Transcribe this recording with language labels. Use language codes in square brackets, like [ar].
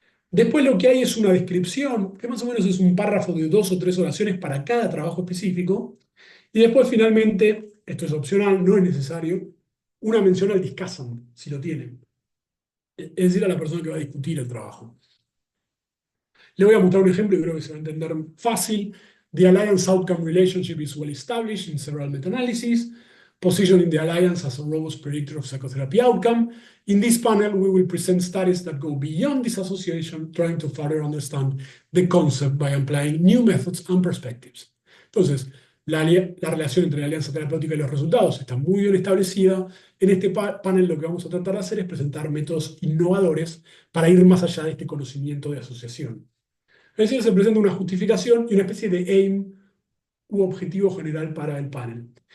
[es] Después lo que hay es una descripción, que más o menos es un párrafo de 2 o 3 oraciones para cada trabajo específico. Y después finalmente, esto es opcional, no es necesario, una mención al discussant, si lo tienen. Es decir, a la persona que va a discutir el trabajo. Le voy a mostrar un ejemplo y creo que se va a entender fácil. [en] The alliance outcome relationship is well established in several meta-analyses, positioning the alliance as a robust predictor of psychotherapy outcome. In this panel, we will present studies that go beyond this association, trying to further understand the concept by applying new methods and perspectives. [es] Entonces, la relación entre la alianza terapéutica y los resultados está muy bien establecida. En este panel lo que vamos a tratar de hacer es presentar métodos innovadores para ir más allá de este conocimiento de asociación. Es decir, se presenta una justificación y una especie de aim u objetivo general para el panel.